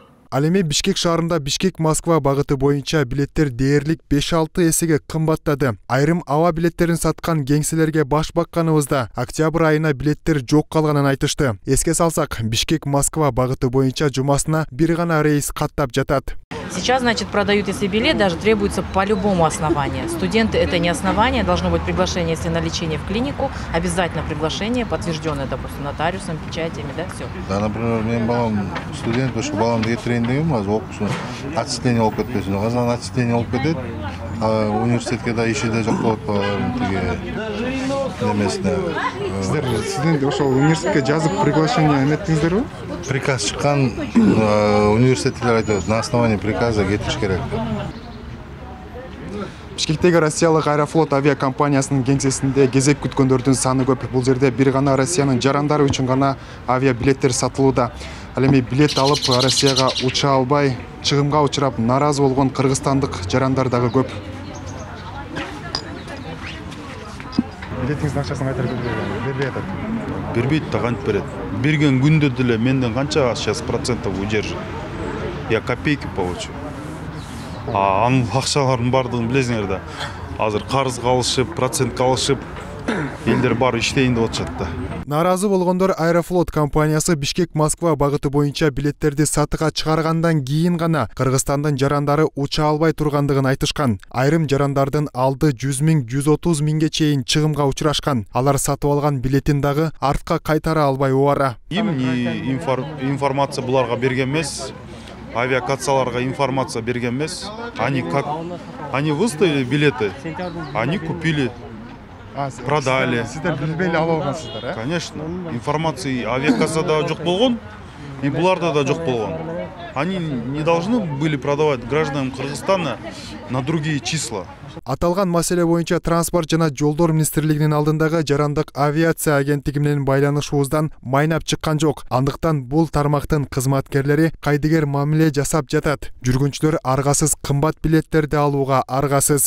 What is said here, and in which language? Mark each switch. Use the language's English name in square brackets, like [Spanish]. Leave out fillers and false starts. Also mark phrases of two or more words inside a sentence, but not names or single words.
[Kyrgyz] Ал эми Бишкек шаарында Бишкек-Москва багыты боюнча билеттер дээрлик 5-6 эсеге кымбаттады. Айрым аба билеттерин саткан кеңселерге баш бакканыбызда октябрь айына билеттер жок калганын айтышты. Эске салсак, Бишкек-Москва багыты боюнча жумасына бир гана рейс каттап жатат. [Russian] Сейчас, значит, продают, если билет, даже требуется по любому основанию. Студенты — это не основание, должно быть приглашение, если на лечение в клинику, обязательно приглашение, подтвержденное, допустим, нотариусом, печатями, да, все. Да, например, [Kyrgyz] мен балам студент, ошо баламды кетирейин дегем, азыр окуусун отчисление болуп кетпесин. Казан отчисление болуп кетет, университетке да иши да жок болот тиги немесине. Сиздер ошол университетке жазып приглашение эметтиңиздерби? Приказ чыккан, университеттер айтат, [Russian] на основании приказа [Kyrgyz] кетиш керек. Бишкектеги Россиялык Аэрофлот авиакомпаниясынын кеңсесинде кезек күткөндөрдүн саны көп. Бул жерде бир гана Россиянын жарандары үчүн гана авиабилеттер сатылууда. Ал эми билет алып Россияга уча албай, чыгымга учурап наразы болгон кыргызстандык жарандар дагы көп. Билетиңиздин акчасын кайтарып бербей атат. Бербейт да кантип берет. Берген күндө деле менден канча [Russian] сейчас процентов удержит. Я копейки получу. [Kyrgyz] Анын акчалардын бардыгын билесиңер да. Азыр карызга алышып, процентке алышып, элдер баары иштейин деп атышат да. Наразы болгондор Аэрофлот компаниясы Бишкек-Москва багыты боюнча билеттерди сатыга чыгаргандан кийин гана Кыргызстандын жарандары уча албай тургандыгын айтышкан. Айрым жарандардын алды 100 000, 130 000ге чейин чыгымга учурашкан. Алар сатып алган билетин дагы артка кайтара албай убара. Информация буларга берген эмес. Авиакассаларга информация берген эмес. [Russian] Они выставили билеты, они купили, продали. [Kyrgyz] Сиздер билбей эле алып алгансыздар, э? [Russian] Конечно. [Kyrgyz] Информация авиакассада жок болгон, и буларда да жок болгон. [Russian] Они не должны были продавать гражданам Кыргызстана на другие числа. [Kyrgyz] Аталган маселе боюнча Транспорт жана жолдор министрлигинин алдындагы жарандык авиация агенттиги менен байланышуубуздан майнап чыккан жок. Андыктан бул тармактын кызматкерлери кайдыгер мамиле жасап жатат. Жүргүнчүлөр аргасыз кымбат билеттерди алууга аргасыз.